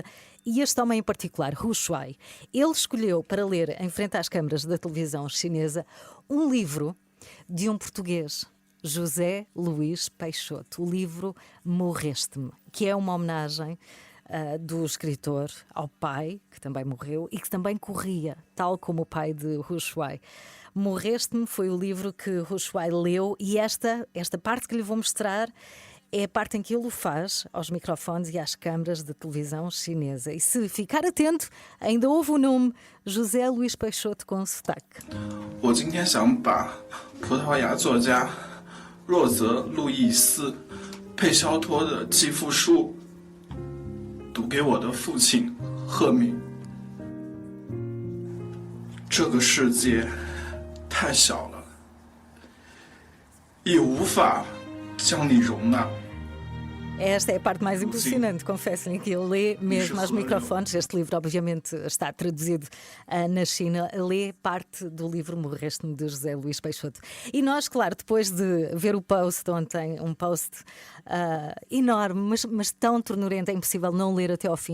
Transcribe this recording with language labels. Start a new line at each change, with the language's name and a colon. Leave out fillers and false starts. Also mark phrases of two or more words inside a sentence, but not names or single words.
Portuguese: E este homem em particular, Hu Shuai, ele escolheu para ler em frente às câmaras da televisão chinesa um livro de um português, José Luís Peixoto, o livro Morreste-me, que é uma homenagem do escritor ao pai, que também morreu e que também corria, tal como o pai de Hu Shuai. Morreste-me foi o livro que Hu Shuai leu e esta parte que lhe vou mostrar é a parte em que ele o faz aos microfones e às câmaras de televisão chinesa. E se ficar atento, ainda houve o nome José Luís Peixoto com sotaque.
Chinese: 我今天想把葡萄牙作家若泽路易斯佩肖托的继父书读给我的父亲赫敏。这个世界太小了，也无法将你容纳。
Portuguese: Esta é a parte mais impressionante, confesso-lhe, que ele lê mesmo aos microfones. Este livro, obviamente, está traduzido na China. Lê parte do livro Morreste-me, de José Luís Peixoto. E nós, claro, depois de ver o post ontem, um post enorme, mas tão ternurento, é impossível não ler até ao fim.